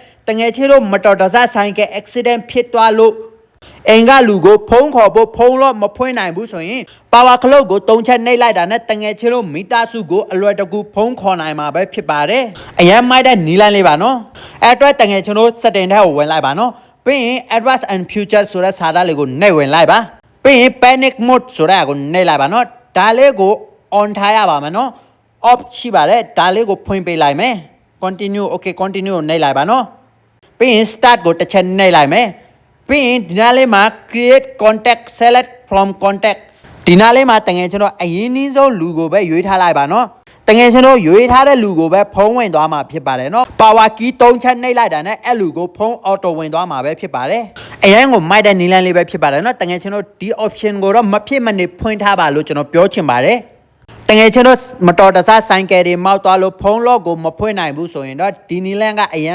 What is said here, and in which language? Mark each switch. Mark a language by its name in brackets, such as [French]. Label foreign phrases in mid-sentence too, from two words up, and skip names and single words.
[Burmese] တငယ်ချင်းတို့မတော်တဆဆိုင်က accident ဖြစ်သွားလို့အင်္ဂလူကိုဖုံးခေါ်ဖို့ဖုံးလို့မဖွင့်နိုင်ဘူးဆိုရင် [English] power clock [Burmese] ကို3ချက်နှိပ်လိုက်တာနဲ့တငယ်ချင်းတို့မိသားစုကိုအလွယ်တကူဖုံးခေါ်နိုင်မှာပဲဖြစ်ပါတယ်အရင်မိုက်တဲ့နီလန်းလေးပါနော်အဲ့အတွက်တငယ်ချင်းတို့ setting ထဲကိုဝင်လိုက်ပါနော်ပြီးရင် [English] advanced and future [Burmese] ဆိုတဲ့စာသားလေးကိုနှိပ်ဝင်လိုက်ပါပြီးရင် [English] panic mode [Burmese] ဆိုတဲ့ကိုနှိပ်လိုက်ပါနော်ဒါလေးကို on ထားရပါမယ်နော် off ရှိပါတယ်ဒါလေးကိုဖွင့်ပေးလိုက်မယ် [English] continue okay continue [Burmese] ကိုနှိပ်လိုက်ပါနော်ပြီးရင် start ကိုတစ်ချက်နှိပ်လိုက်မယ်ပြီးရင်ဒီနားလေးမှာ [English] create contact select from contact [Burmese] ဒီနားလေးမှာတငယ်ချင်းတို့အရင်နည်းဆုံးလူကိုပဲရွေးထားလိုက်ပါနော် တငယ်ချင်းတို့ရွေးထားတဲ့လူကိုပဲဖုံးဝင်သွားမှာဖြစ်ပါတယ်နော် [English] power key [Burmese] 3ချက်နှိပ်လိုက်တာနဲ့အဲ့လူကိုဖုံး auto ဝင်သွားမှာပဲဖြစ်ပါတယ်အရင်ကိုမိုက်တဲ့နီလန်းလေးပဲဖြစ်ပါတယ်နော်တငယ်ချင်းတို့ဒီ option ကိုတော့မ ဖြစ်မနေဖွင့်ထားပါလို့ကျွန်တော်ပြောချင်ပါတယ်တငယ်ချင်းတို့မတော်တဆဆိုင်ကယ်တွေမောက်သွားလို့ဖုံးလော့ကိုမဖွင့်နိုင်ဘူးဆိုရင်တော့ဒီနီလန်းကအရန်